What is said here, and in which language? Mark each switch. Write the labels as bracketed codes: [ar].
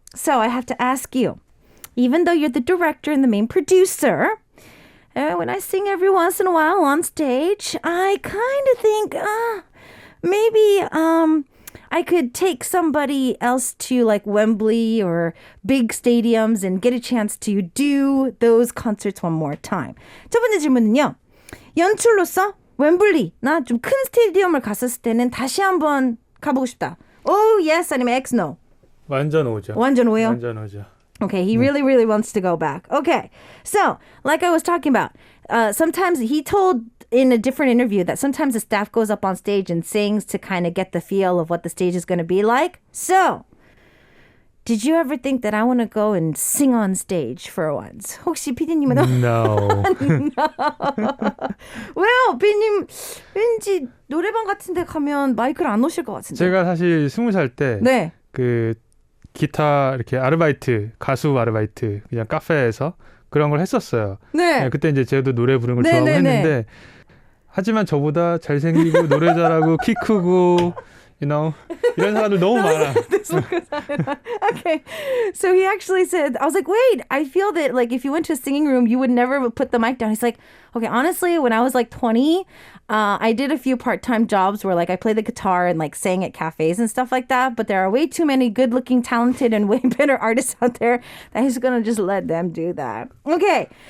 [en] So I have to ask you, even though you're the director and the main producer, when I sing every once in a while on stage, I kind of think, maybe I could take somebody else to like Wembley or big stadiums and get a chance to do those concerts one more time. [ko] 첫 번째 질문은요. 연출로서 웸블리나 좀 큰 스테디움을 갔었을 때는 다시 한번 가보고 싶다. [en] Oh, yes, [ko] 아니면 [en] X, no? [ko] 완전 오죠. 완전 오요? 완전 오죠. [en] Okay, he really, really wants to go back. Okay, so like I was talking about, sometimes he told in a different interview that sometimes the staff goes up on stage and sings to kind of get the feel of what the stage is going to be like. So, did you ever think that I want to go and sing on stage for once? [ko] 혹시 PD님은? [en] No. [ko] 왜요? PD님 왠지 노래방 같은 데 가면 마이크를 안 놓으실 것 같은데. 제가 사실 20살 때 네. 그 기타 이렇게 아르바이트, 가수 아르바이트 그냥 카페에서 그런 걸 했었어요. 네. 그때 이제 저도 노래 부르는 걸 좋아하고 했는데 하지만 저보다 잘생기고 노래 잘하고 키 크고 이런 사람들 너무 많아. [en] Okay. So he actually said, I was like, wait, I feel that like if you went to a singing room, you would never put the mic down. He's like, okay, honestly, when I was like 20, I did a few part-time jobs where like I played the guitar and like sang at cafes and stuff like that. But there are way too many good-looking, talented, and way better artists out there that he's going to just let them do that. Okay.